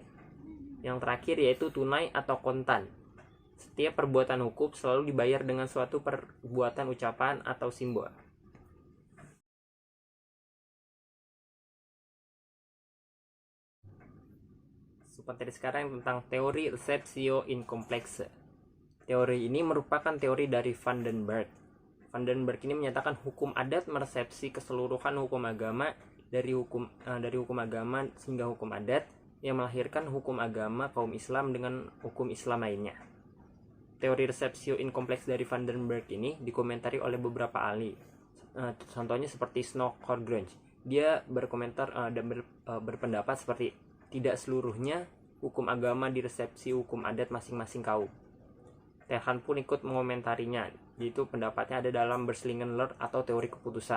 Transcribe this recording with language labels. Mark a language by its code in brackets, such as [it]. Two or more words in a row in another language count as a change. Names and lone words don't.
[id] Yang terakhir yaitu tunai atau kontan. Setiap perbuatan hukum selalu dibayar dengan suatu perbuatan ucapan atau simbol. Materi sekarang tentang teori [la] receptio in complexe. [id] Teori ini merupakan teori dari Van den Berg. Van den Berg ini menyatakan hukum adat meresepsi keseluruhan hukum agama dari hukum agama hingga hukum adat yang melahirkan hukum agama kaum Islam dengan hukum Islam lainnya. Teori [la] receptio in complexe [id] dari Van den Berg ini dikomentari oleh beberapa ahli. Contohnya seperti Snow Horgrunge. Dia berkomentar dan berpendapat seperti tidak seluruhnya hukum agama diresepsi hukum adat masing-masing kaum. Terhan pun ikut mengomentarinya, yaitu pendapatnya ada dalam Berslingenler atau teori keputusan.